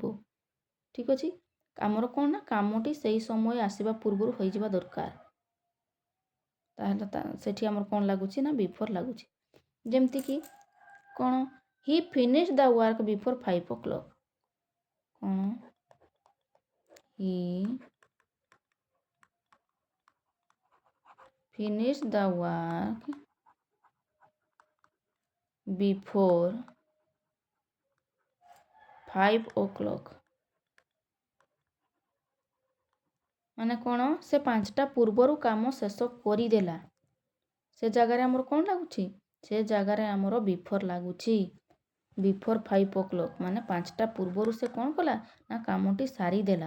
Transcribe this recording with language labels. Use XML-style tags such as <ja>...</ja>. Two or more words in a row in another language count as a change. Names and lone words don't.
<or>ଠିକ୍ ଅଛି, ଆମର କ'ଣ ନା କାମଟି ସେଇ ସମୟ ଆସିବା ପୂର୍ବରୁ ହୋଇଯିବା ଦରକାର। ତାହେଲେ ସେଠି ଆମର କ'ଣ ଲାଗୁଛି ନା ବିଫୋର ଲାଗୁଛି। ଯେମିତିକି କ'ଣ</or> <en>he finish the work before 5 o'clock। କ'ଣ ହି finish the work before 5 o'clock।</en> <or>ମାନେ କ'ଣ ସେ 5ଟା ପୂର୍ବରୁ କାମ ଶେଷ କରିଦେଲା। ସେ ଜାଗାରେ ଆମର କ'ଣ ଲାଗୁଛି, ସେ ଜାଗାରେ ଆମର ବିଫୋର ଲାଗୁଛି।</or> <en>before 5 o'clock</en> <or>ମାନେ 5ଟା ପୂର୍ବରୁ ସେ କ'ଣ କଲା ନା କାମଟି ସାରିଦେଲା।</or>